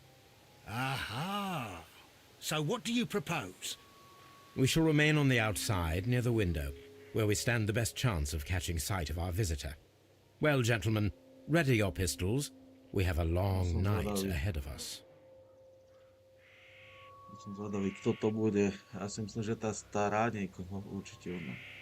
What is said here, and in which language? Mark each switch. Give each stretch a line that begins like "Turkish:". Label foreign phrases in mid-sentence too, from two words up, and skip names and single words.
English: Aha. So what do you propose? We shall remain on the outside, near the window, where we stand the best chance of catching sight of our visitor. Well, gentlemen, ready your pistols. We have a long night ahead of us.
Slovak: Som zvedavý, kto to bude. Ja si myslím, že tá stará niekoho určite ona.